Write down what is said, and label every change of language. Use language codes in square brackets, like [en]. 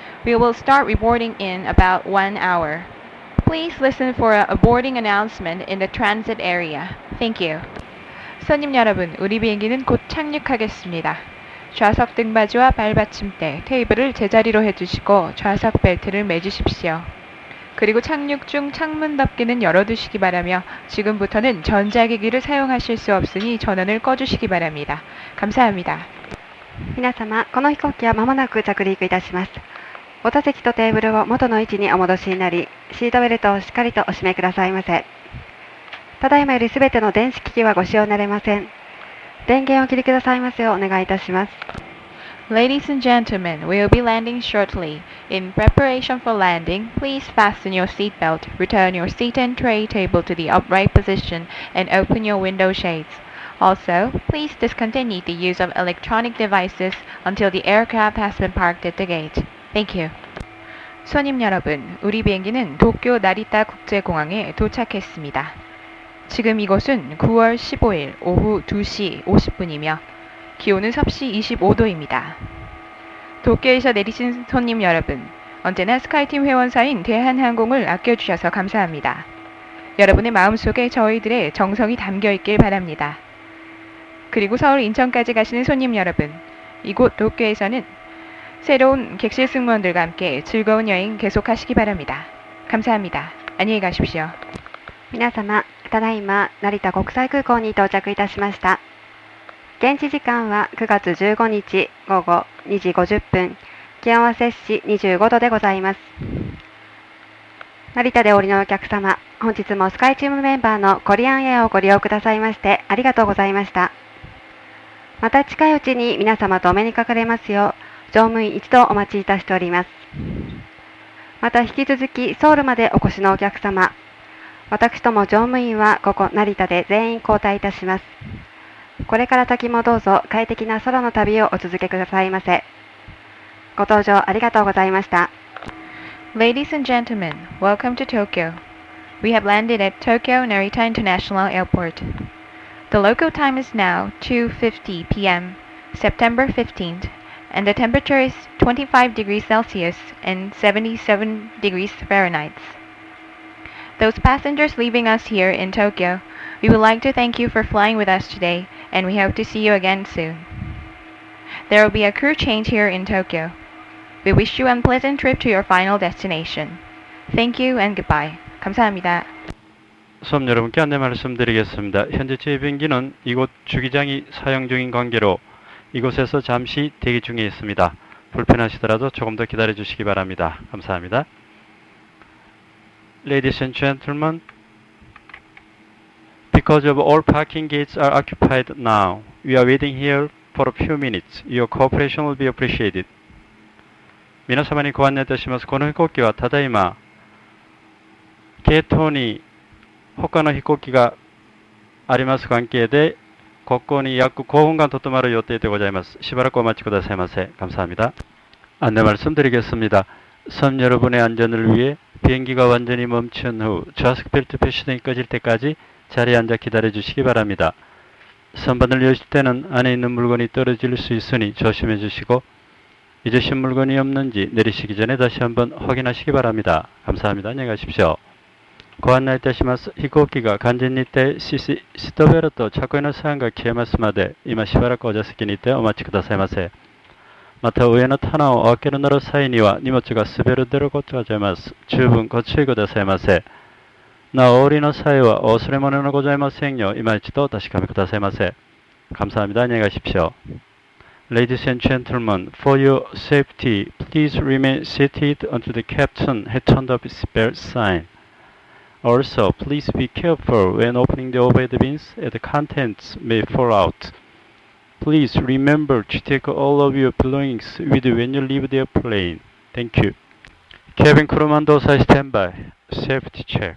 [en] We will start reboarding in about 1 hour. Please listen for a boarding announcement in the transit area. Thank you. [ko] 손님 여러분, 우리 비행기는 곧 착륙하겠습니다. 좌석 등받이와 발받침대, 테이블을 제자리로 해주시고 좌석 벨트를 매주십시오. 그리고 착륙 중 창문 덮개는 열어두시기 바라며 지금부터는 전자기기를 사용하실 수 없으니 전원을 꺼주시기 바랍니다. 감사합니다. [ja] 皆様、この飛行機は間もなく着陸いたします。お座席とテーブルを元の位置にお戻しになり、シートベルトをしっかりとお締めくださいませ。ただいまよりすべての電子機器はご使用になれません。電源をお切りくださいますようお願いいたします。 [en] Ladies and gentlemen, we will be landing shortly. In preparation for landing, please fasten your seatbelt, return your seat and tray table to the upright position, and open your window shades. Also, please discontinue the use of electronic devices until the aircraft has been parked at the gate. Thank you. [ko] 손님 여러분, 우리 비행기는 도쿄 나리타 국제공항에 도착했습니다. 지금 이곳은 9월 15일 오후 2시 50분이며 기온은 섭씨 25도입니다. 도쿄에서 내리신 손님 여러분, 언제나 스카이팀 회원사인 대한항공을 아껴주셔서 감사합니다. 여러분의 마음속에 저희들의 정성이 담겨있길 바랍니다. 그리고 서울 인천까지 가시는 손님 여러분, 이곳 도쿄에서는 새로운 객실 승무원들과 함께 즐거운 여행 계속하시기 바랍니다. 감사합니다. 안녕히 가십시오. [ja] 皆様、ただいま成田国際空港に到着いたしました。現地時間は9月15日午後2時50分、気温は摂氏25度でございます。成田でお降りのお客様、本日もスカイチームメンバーのコリアンエアをご利用くださいましてありがとうございました。また近いうちに皆様とお目にかかれますよう、乗務員一同お待ちいたしております。また引き続きソウルまでお越しのお客様、私ども乗務員はここ成田で全員交代いたします。これから先もどうぞ快適な空の旅をお続けくださいませ。ご搭乗ありがとうございました。 [en] Ladies and gentlemen, welcome to Tokyo. We have landed at Tokyo Narita International Airport. The local time is now 2:50 p.m., September 15th, and the temperature is 25 degrees Celsius and 77 degrees Fahrenheit. Those passengers leaving us here in Tokyo, we would like to thank you for flying with us today, and we hope to see you again soon. There will be a crew change here in Tokyo. We wish you a pleasant trip to your final destination. Thank you and goodbye. [ko] 감사합니다. 수업 여러분께 안내 말씀드리겠습니다. 현재 저희 비행기는 이곳 주기장이 사용 중인 관계로 이곳에서 잠시 대기 중에 있습니다. 불편하시더라도 조금 더 기다려 주시기 바랍니다. 감사합니다. [en] Ladies and gentlemen, because of all parking gates are occupied now, we are waiting here for a few minutes. Your cooperation will be appreciated. [ja] 皆様にご案内いたします。この飛行機はただいまゲートに他の飛行機があります関係でここに約5分間とどまる予定でございます。しばらくお待ちくださいませ。 [ko] 감사합니다. 안내 말씀드리겠습니다. 섬 여러분의 안전을 위해 비행기가 완전히 멈춘 후 좌석 벨트 패시등이 꺼질 때까지 자리에 앉아 기다려 주시기 바랍니다. 선반을 여실 때는 안에 있는 물건이 떨어질 수 있으니 조심해 주시고 잊으신 물건이 없는지 내리시기 전에 다시 한번 확인하시기 바랍니다. 감사합니다. 안녕히 가십시오. [ja] ご案内いたします。飛行機が完全に停止し、シートベルト着用のサインが消えますまで、今しばらくお座席にてお待ちくださいませ。また上の棚を開けるなる際には荷物が滑る出ることがございます。十分ご注意くださいませ。なお、お降りの際はお忘れ物のございませんよう、今一度お確かめくださいませ。 [ko] 감사합니다. 안녕히 가십시오. [en] Ladies and gentlemen, for your safety, please remain seated until the captain has turned off his belt sign. Also, please be careful when opening the overhead bins as the contents may fall out. Please remember to take all of your belongings with you when you leave the airplane. Thank you. Cabin crew man, those stand by. Safety check.